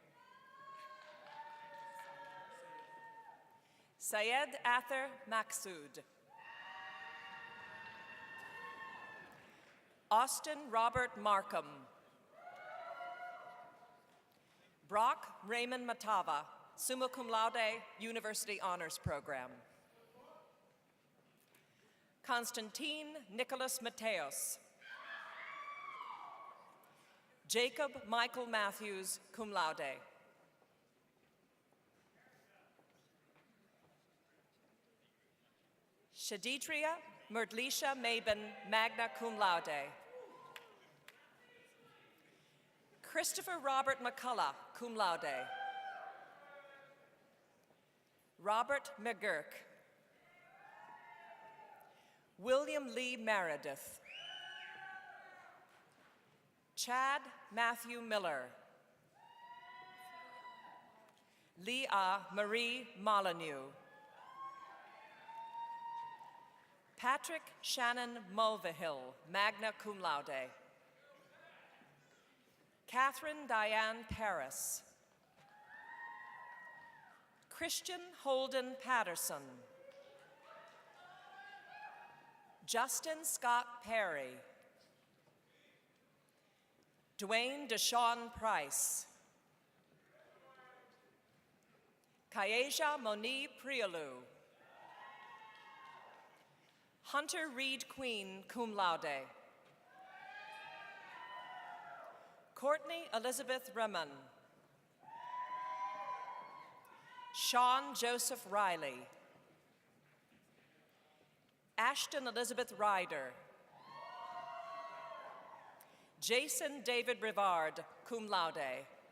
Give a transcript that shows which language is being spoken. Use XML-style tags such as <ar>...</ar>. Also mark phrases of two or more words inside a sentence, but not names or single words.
<en>Syed Ather Maksud. Austin Robert Markham. Brock Raymond Matava,</en> <la>summa cum laude,</la> <en>University Honors Program. Constantine Nicholas Mateos. Jacob Michael Matthews,</en> <la>cum laude.</la> <en>Shaditria Merdlisha Mabin,</en> <la>magna cum laude.</la> <en>Christopher Robert McCullough,</en> <la>cum laude.</la> <en>Robert McGurk. William Lee Meredith. Chad Matthew Miller. Leah Marie Molyneux. Patrick Shannon Mulvihill,</en> <la>magna cum laude.</la> <en>Catherine Diane Paris. Christian Holden Patterson. Justin Scott Perry. Dwayne Deshawn Price. Kaeja Moni Prialu. Hunter Reed Queen,</en> <la>cum laude.</la> <en>Courtney Elizabeth Reman. Sean Joseph Riley. Ashton Elizabeth Ryder. Jason David Rivard,</en> <la>cum laude.</la>